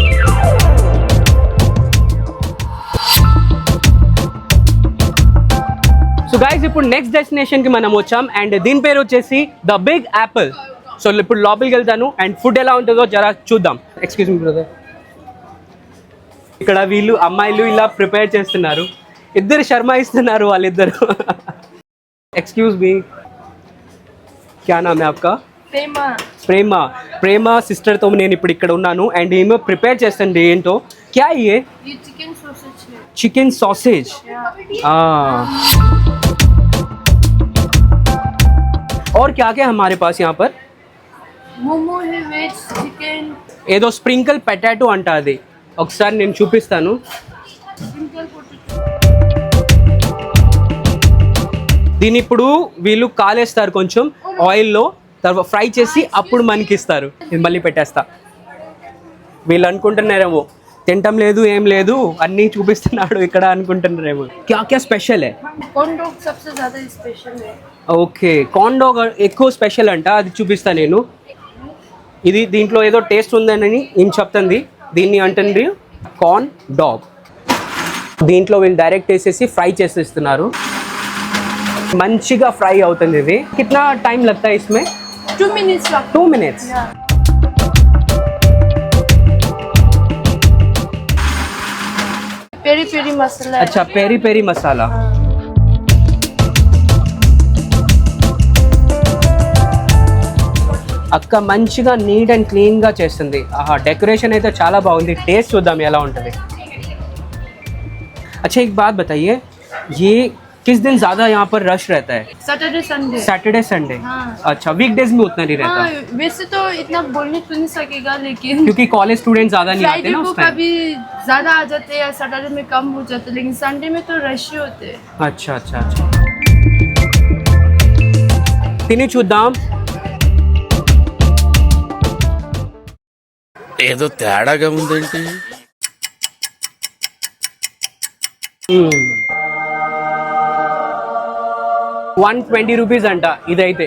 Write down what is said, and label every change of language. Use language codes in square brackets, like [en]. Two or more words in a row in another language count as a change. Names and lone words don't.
[te] సో గైస్ ఇప్పుడు నెక్స్ట్ డెస్టినేషన్ కి మనం వచ్చాం అండ్ దీని పేరు వచ్చేసి ద బిగ్ యాపిల్. సో ఇప్పుడు లోపలికి వెళ్తాను అండ్ ఫుడ్ ఎలా ఉంటుందో జరా చూద్దాం. [en] excuse me [te] బ్రదర్, ఇక్కడ వీళ్ళు అమ్మాయిలు ఇలా ప్రిపేర్ చేస్తున్నారు. ఇద్దరు శర్మాయిస్తున్నారు వాళ్ళిద్దరు. [en] excuse me, [hi] क्या नाम है आपका? [te] ప్రేమ సిస్టర్ తో నేను ఇప్పుడు ఇక్కడ ఉన్నాను అండ్ ఏమో ప్రిపేర్ చేస్తుంది. [hi] ఏంటో क्या ये [en] chicken sausage? [hi] और क्या क्या हमारे पास यहाँ पर? मोमो है, वेज चिकन, [te] ఏదో స్ప్రింకిల్ పొటాటో అంట. అది ఒకసారి నేను చూపిస్తాను. దీని ఇప్పుడు వీళ్ళు కాలేస్తారు కొంచెం ఆయిల్లో, తర్వాత ఫ్రై చేసి అప్పుడు మనకి ఇస్తారు. ఇది మళ్ళీ పెట్టేస్తా. వీళ్ళు అనుకుంటున్నారేమో తింటం లేదు ఏం లేదు అన్నీ చూపిస్తున్నాడు ఇక్కడ అనుకుంటున్నారేమో. [hi] क्या क्या स्पेशल है? [en] corn dog [hi] सबसे ज़्यादा स्पेशल है. [te] ఓకే [en] corn dog [te] ఎక్కువ స్పెషల్ అంట, అది చూపిస్తా నేను. ఇది దీంట్లో ఏదో టేస్ట్ ఉందని ఏం చెప్తుంది, దీన్ని అంటుంది [en] corn dog. [te] దీంట్లో వీళ్ళు డైరెక్ట్ వేసేసి ఫ్రై చేసేస్తున్నారు, మంచిగా ఫ్రై అవుతుంది. [hi] ఇది కిतना టైం लगता है इसमें? 2 minutes लगता 2 minutes. है। पेरी पेरी मसाला है। अच्छा पेरी पेरी मसाला. [te] అక్క మంచిగా [en] neat and cleanగా [te] చేస్తుంది. ఆహా డెకరేషన్ అయితే చాలా బాగుంది. టేస్ట్ చూద్దాం ఎలా ఉంటుంది. [hi] अच्छा एक बात बताइए, ये किस दिन ज़्यादा यहाँ पर रश रहता है? [en] Saturday Sunday. Saturday Sunday. [hi] हाँ। अच्छा वीकडेज में उतना नहीं रहता? हाँ, वैसे तो इतना बोलने तो नहीं सकेगा, लेकिन क्योंकि [en] college student [hi] ज़्यादा नहीं आते फ्राइडे ना को उस टाइम. कभी ज्यादा आ जाते हैं, सैटरडे में कम हो जाते हैं, लेकिन संडे में तो रश ही होते हैं। अच्छा अच्छा अच्छा [te] తిని చూద్దాం. ఏదో తేడాగా ఉందేంటి? 120 రూపీస్ అంట ఇదైతే.